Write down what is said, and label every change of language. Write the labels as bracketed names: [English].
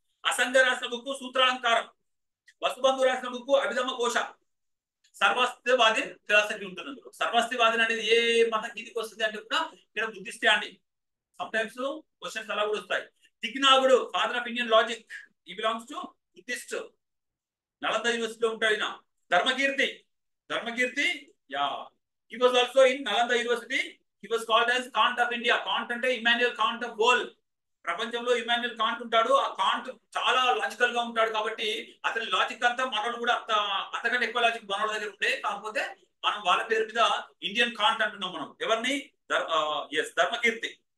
[Telugu] అసంగ రాసిన బుక్ సూత్రాలంకారం, వసుబంధు రాసిన బుక్ అభిధమ కోశ. సర్వస్తివాది ఫిలాసఫీ ఉంటుంది అందులో. సర్వస్తివాది అనేది ఏ మతం కిందికి వస్తుంది అంటే కూడా ఇక్కడ బుద్ధిస్టే అండి. సమ్ టైమ్స్ క్వశ్చన్స్ అలా కూడా వస్తాయి. తిగ్నాగుడు, [English] father of Indian logic, ఈ belongs to Buddhist, [Telugu] నలంద యూనివర్సిటీలో ఉంటాడు ఈయన. [English] Dharmakirti, Dharmakirti yeah, he was also in Nalanda University. He was called as Kant of India. [Telugu] Kant అంటే ఇమాన్యుయల్ కాంట్ ఆఫ్ వరల్డ్. ప్రపంచంలో ఇమాన్యుయల్ కాంట్ ఉంటాడు. ఆ కాంట్ చాలా లాజికల్ గా ఉంటాడు కాబట్టి అతని లాజిక్ అంతా మనోళ్ళు కూడా అంతకంటే ఎక్కువ లాజిక్ మనోళ్ళ దగ్గర ఉండే. కాకపోతే మనం వాళ్ళ పేరు మీద ఇండియన్ కాంట్ అంటున్నాం మనం. ఎవరిని? ధర్మకీర్తి.